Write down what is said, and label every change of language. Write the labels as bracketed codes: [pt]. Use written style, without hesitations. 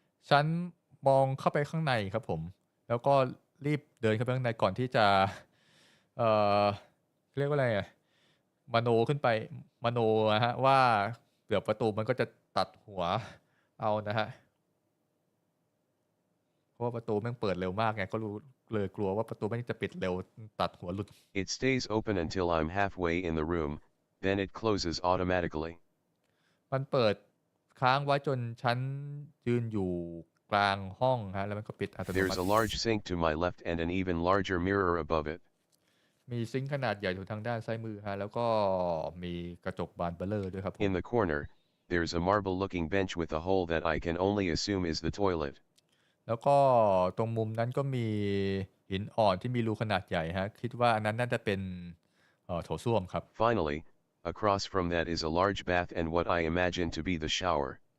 [th] ฉันมองเข้าไปข้างในครับผมแล้วก็รีบเดินเข้าไปข้างในก่อนที่จะเอ่อเรียกว่าอะไรมโนขึ้นไปมโนนะฮะว่าเดี๋ยวประตูมันก็จะตัดหัวเอานะฮะเพราะว่าประตูแม่งเปิดเร็วมากไงก็รู้เลยกลัวว่าประตูแม่งจะปิดเร็วตัดหัวหลุด [en] It stays open until I'm halfway in the room, then it closes automatically. [th] มันเปิดค้างไว้จนฉันยืนอยู่กลางห้องฮะแล้วมันก็ปิดอัตโนมั [en] There's [th] ติ [en] a large sink to my left and an even larger mirror above it. [th] มีซิงค์ขนาดใหญ่อยู่ทางด้านซ้ายมือฮะแล้วก็มีกระจกบานเบลอด้วยครับผม [en] In the corner, there's a marble-looking bench with a hole that I can only assume is the toilet. [th] แล้วก็ตรงมุมนั้นก็มีหินอ่อนที่มีรูขนาดใหญ่ฮะคิดว่าอันนั้นน่าจะเป็น โถส้วมครับ [en] Finally, across from that is a large bath and what I imagine to be the shower.